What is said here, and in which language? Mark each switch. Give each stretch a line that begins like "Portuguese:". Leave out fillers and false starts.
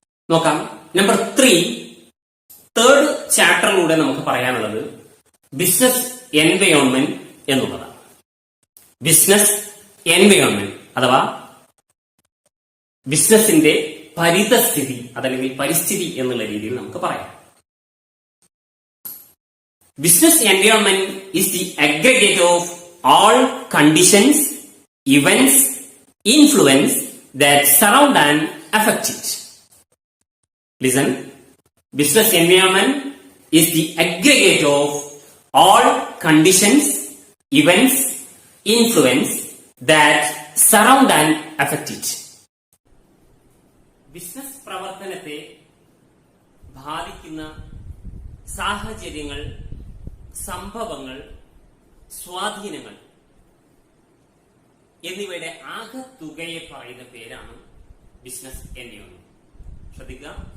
Malayalam: നോക്കാം. Number 3 third ചാപ്റ്ററിലൂടെ നമുക്ക് പറയാനുള്ളത് ബിസിനസ് എൻവയോൺമെന്റ് എന്നുള്ളതാണ്. ബിസിനസ് എൻവയോൺമെന്റ് അഥവാ ബിസിനസിന്റെ പരിതസ്ഥിതി അതല്ലെങ്കിൽ പരിസ്ഥിതി എന്നുള്ള രീതിയിൽ നമുക്ക് പറയാം.
English: Business environment is the aggregate of all conditions, events, influence that surround and affect it. Listen. Business environment is the aggregate of all conditions, events, influence that surround and affect it.
Malayalam: Business പ്രവർത്തനത്തെ ബാധിക്കുന്ന സാഹചര്യങ്ങൾ, സംഭവങ്ങൾ, സ്വാധീനങ്ങൾ എന്നിവയുടെ ആകെ തുകയെ പറയുന്ന പേരാണ് business environment. ശ്രദ്ധിക്കുക.